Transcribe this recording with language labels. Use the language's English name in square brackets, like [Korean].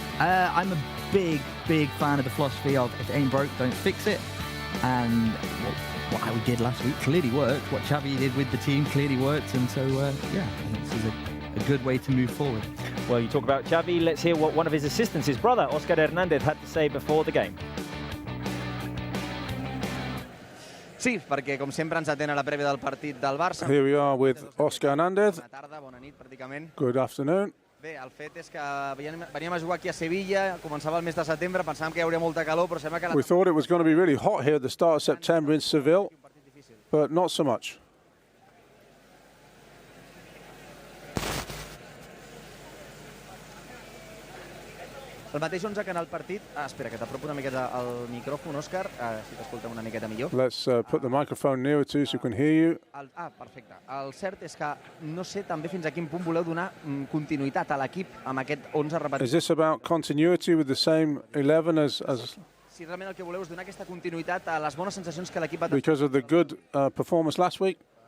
[English] I'm a big fan of the philosophy of if it ain't broke, don't fix it. And what we did last week clearly worked. What Xavi did with the team clearly worked. And so, yeah, I think this is a good way to move forward. Well, you talk about Xavi. Let's hear what one of his assistants, his brother, Oscar Hernández, had to say before the game. [Catalan] Sí, perquè com sempre ens atén a la prèvia del partit del Barça. [English] Here we are with Oscar Hernández. [Catalan] Bona tarda, bona nit, pràcticament. [English] Good afternoon. [Catalan] Bé, el fet és que veníem a jugar aquí a Sevilla, començava el mes de setembre, pensàvem que hi hauria molta calor, però sembla que... [English] We thought it was going to be really hot here at the start of September in Seville, but not so much. [Catalan] El mateix 11 que en el partit... espera, que t'apropo una miqueta al micròfon, Òscar, si t'escoltem una miqueta millor. [English] Let's put the microphone nearer to you so you can hear you. [Catalan] Perfecte. El cert és que no sé també fins a quin punt voleu donar continuïtat a l'equip amb aquest 11 repetit. [English] Is this about continuity with the same 11 as... [Catalan] Si realment el que voleu és donar aquesta continuïtat a les bones sensacions que l'equip ha... [English] Because of the good performance last week?